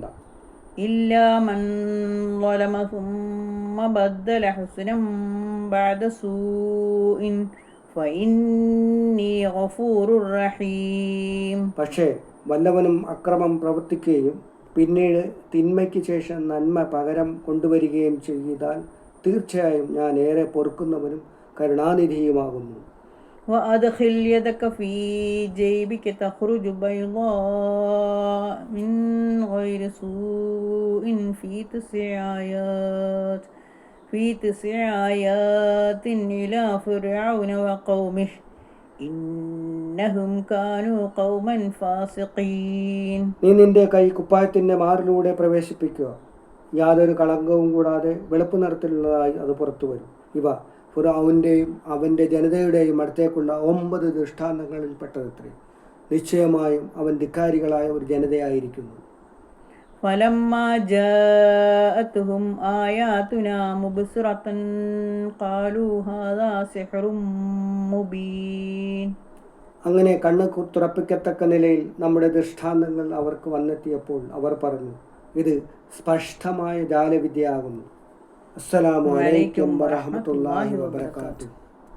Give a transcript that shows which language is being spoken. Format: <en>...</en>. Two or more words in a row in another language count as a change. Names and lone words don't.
<ar>إلا من ظلم ثم بدل حسنا بعد سوء فإني غفور رحيم.</ar> <ml>പക്ഷേ വല്ലവനും അക്രമം പ്രവർത്തിക്കുകയും പിന്നീട് തിന്മയ്ക്ക് ശേഷം നന്മ പകരം കൊണ്ടുവരികയും ചെയ്താൽ തീർച്ചയായും ഞാൻ ഏറെ പൊറുക്കുന്നവനും കരുണാനിധിയുമാകുന്നു.</ml> <ar>وأدخل يدك في جيبك تخرج بيضاء من غير سوء في 9 آيات إلى فرعون وقومه إنهم كانوا قوما فاسقين.</ar> <ml>നീ നിന്റെ കൈ കുപ്പായത്തിൻ്റെ മാറിലൂടെ പ്രവേശിപ്പിക്കുക. യാതൊരു കളങ്കവും കൂടാതെ വെളുപ്പ് നിറത്തിലുള്ളതായി അത് പുറത്തു വരും. ഇവ ഫിർഔന്റെയും അവൻ്റെ ജനതയുടെയും അടുത്തേക്കുള്ള 9 ദൃഷ്ടാന്തങ്ങളിൽപ്പെട്ടതത്രേ. നിശ്ചയമായും അവൻ ധിക്കാരികളായ ഒരു ജനതയായിരിക്കുന്നു.</ml> <ar>فلما جاءتهم آياتنا مبصرة قالوا هذا سحر مبين.</ar> <ml>അങ്ങനെ കണ്ണ് തുറപ്പിക്കത്തക്ക നിലയിൽ നമ്മുടെ ദൃഷ്ടാന്തങ്ങൾ അവർക്ക് വന്നെത്തിയപ്പോൾ അവർ പറഞ്ഞു, ഇത് സ്പഷ്ടമായ ജാലവിദ്യയാകുന്നു.</ml> <ar>السلام عليكم ورحمة الله وبركاته.</ar>